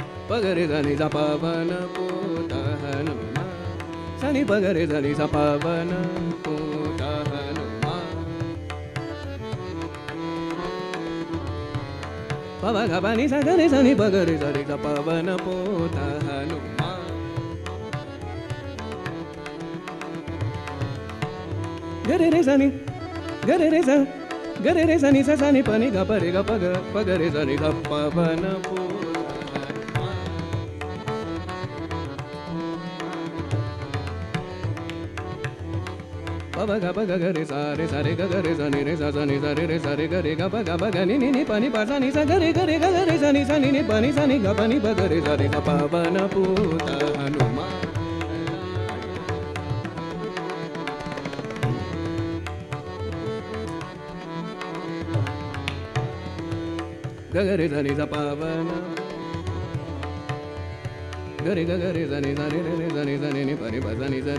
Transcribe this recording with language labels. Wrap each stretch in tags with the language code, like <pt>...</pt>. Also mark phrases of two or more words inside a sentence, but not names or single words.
<hi>pagare sani sa पवन पूत हनुमान. Sani pagare sani sa पवन पूत हनुमान. Pava gabani sa gare sani pagare sani sa पवन पूत हनुमान. Gare re sani, gare re sa, gare re sani sa sani pani ga pare ga paga pagare sani sa पवन पूत हनुमान. Pava ga paga gare sa re ga gare sani re sa sani sa re gare ga paga ni pani pa sani sa gare gare ga gare sani ni pani sani ga pani pa gare sani sa पवन पूत हनुमान. Gare sani sa pavana gare gare sani sa re sani ni pani pa sani sa</hi>